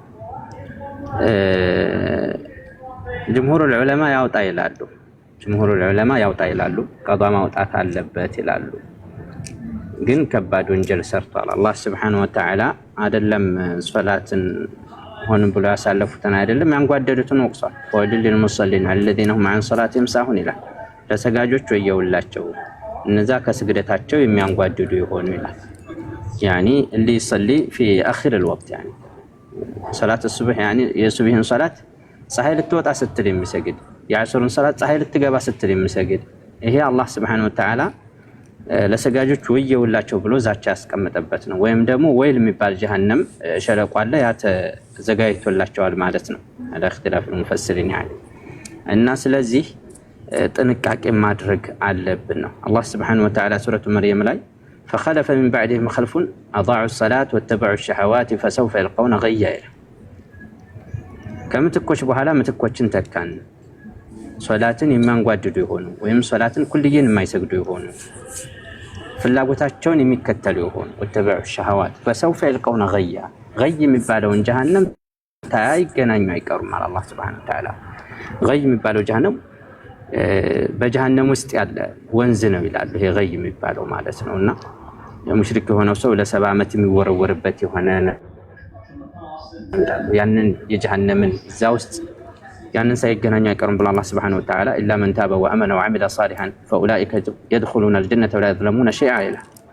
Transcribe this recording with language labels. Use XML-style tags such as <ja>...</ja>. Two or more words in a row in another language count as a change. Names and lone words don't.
<ar>جمهور العلماء</ar> <am>ያውጣ ይላሉ። ቀዷ ማውጣት አለበት ይላሉ። ግን ከባድ ወንጀል ሰርቷል። አላህ</am> <ar>سبحانه وتعالى</ar> <am>አይደለም ሶላትን ሆን ብሎ ያሳለፉትን አይደለም ያንጓደዱትን ወቅሷል።</am> <ar>ويل للمصلين الذين هم عن صلاتهم ساهون</ar> <am>ይላል። ለሰጋጆች ወየውላቸው እነዛ ከስግደታቸው የሚያንጓድዱ ይሆኑ ይላል።</am> <ar>يعني اللي يصلي في اخر الوقت يعني صلاه الصبح</ar> <am>يعني የሱብሂን ሶላት ፀሐይ ልትወጣ ስትል የሚሰግድ የዐሱርን ሶላት ፀሐይ ልትገባ ስትል የሚሰግድ ይሄ አላህ</am> <ar>سبحانه وتعالى</ar> <am>ለሰጋጆች ወየውላቸው ብሎ ዛቻ ያስቀመጠበት ነው። ወይም ደግሞ ወይል የሚባል ጀሃነም ሸለቆ አለ ያ ተዘጋጅቶላቸዋል ማለት ነው። አለ</am> <ar>اختلاف المفسرين يعني</ar> <am>እና ስለዚህ ጥንቃቄ ማድረግ አለብን ነው። አላህ</am> <ar>سبحانه وتعالى</ar> <am>ሱረቱ መርየም ላይ</am> <ar>فخلف من بعدهم خلف اضاعوا الصلاه واتبعوا الشهوات فسوف يلقون غيا</ar> <am>ከምትኮች በኋላ ምትኮችን ተካን ሶላትን የሚያንጓድዱ ይሆኑ ወይም ሶላትን ኩልየን የማይሰግዱ ይሆኑ ፍላጎታቸውን የሚከተሉ ይሆኑ</am> <ar>واتبعوا الشهوات فسوف يلقون غيا غي</ar> <am>የሚባለውን ጀሃነም ታይገናኙ አይቀሩም ማለት አላህ</am> <ar>سبحانه وتعالى</ar> <am>غي የሚባለው ጀሃነም በጀሃነም ውስጥ ያለ ወንዝ ነው ይላሉ። ይሄ غي የሚባለው ማለት ነውና ሙሽሪክ የሆነው ሰው ለ70 ዓመት የሚወረወርበት የሆነ ያንን የጀሃነምን እዛ ውስጥ ያንን ሳይገናኙ አይቀርም ብሎ አላህ</am> <ar>سبحانه وتعالى إلا من تاب وآمن وعمل صالحا فأولئك يدخلون الجنة ولا يظلمون شيئا</ar> <am>ይላል።</am>